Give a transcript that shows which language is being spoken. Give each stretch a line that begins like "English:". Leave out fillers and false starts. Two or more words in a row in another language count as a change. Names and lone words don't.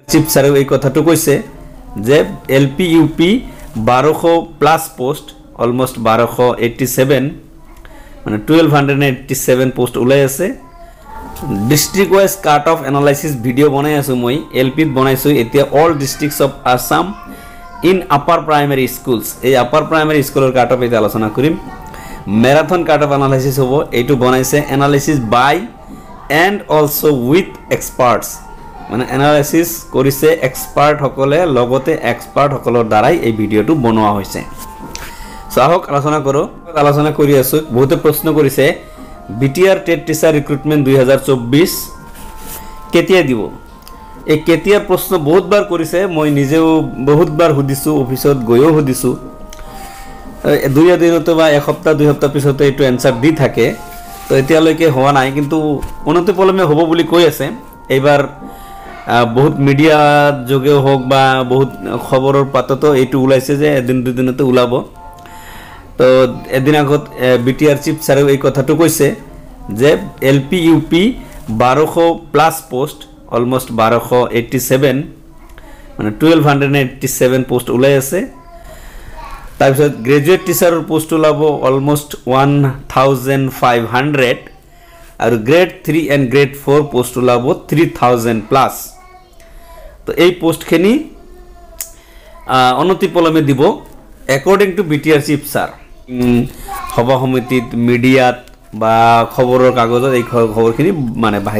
English: chief sir
Assamese: এই কথাটো কৈছে যে
English: LP UP 1200+ post
Assamese: অলমোস্ট 1287 মানে 1287 পোস্ট ওলাই আছে
English: district wise cut off analysis video
Assamese: বনাই আছো মই এলপিত বনাইছো এতিয়া
English: all districts of Assam in upper primary schools
Assamese: এই
English: upper primary school's cut off
Assamese: এটা আলোচনা করিম
English: marathon cut off analysis
Assamese: হবো এইটো বনাইছে
English: analysis by and also with experts
Assamese: মানে এনালাইসিস কৰিছে এক্সপার্ট সকলে লগতে এক্সপার্ট সকলৰ দ্বাৰাই এই ভিডিওটো বনোৱা হৈছে সাহক আলোচনা কৰি আছো বহুতে প্ৰশ্ন কৰিছে
English: BTR TET teacher recruitment 2024
Assamese: কেতিয়া দিব এই কেতিয়া প্রশ্ন বহুতবার কৰিছে মই নিজেও বহুতবার হুদিছো অফিসত গৈও হুদিছো দুই দিনতে বা এক সপ্তাহ দুই সপ্তাহ পিছতে এটো আনসার দি থাকে তো এতিয়ালৈকে হোৱা নাই কিন্তু অনতি পলমে হ'ব বুলি কৈ আছে এইবাৰ বহুত মিডিয়া যোগেও হোক বা বহুত খবৰৰ পাততো এটো ওলাইছে যে এদিন দুই দিনতে ওলাব তো এদিন আগত
English: BTR chief sir
Assamese: এই কথাটো কৈছে যে
English: LP UP 1200+ post
Assamese: অলমোস্ট 1287 মানে 1287 পোস্ট ওলাই আছে তাৰপিছত
English: graduate teacher post
Assamese: ওলাব অলমোস্ট 1500 আৰু
English: grade 3 and grade 4 post
Assamese: ওলাব 3000+। তো এই পোস্টখিনি অনতি পলমে দিব
English: according to BTR chief sir
Assamese: সভা সমিতিত মিডিয়াত বা খবৰৰ কাগজত এই খবৰখিনি মানে বাহিৰ